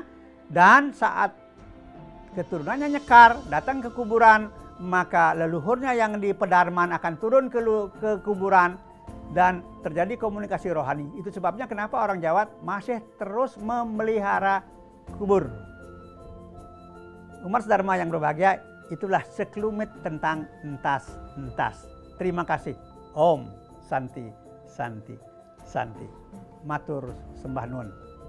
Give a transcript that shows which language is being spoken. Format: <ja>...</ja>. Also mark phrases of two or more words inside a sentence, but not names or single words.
<id>Dan saat keturunannya nyekar datang ke kuburan, maka leluhurnya yang di pedarman akan turun ke kuburan dan terjadi komunikasi rohani. Itu sebabnya kenapa orang Jawa masih terus memelihara kubur. Umat sedharma yang berbahagia, itulah sekelumit tentang entas-entas. Terima kasih.</id> <sa>Om Santi Santi Santi.</sa> <jv>Matur sembah nuwun.</jv>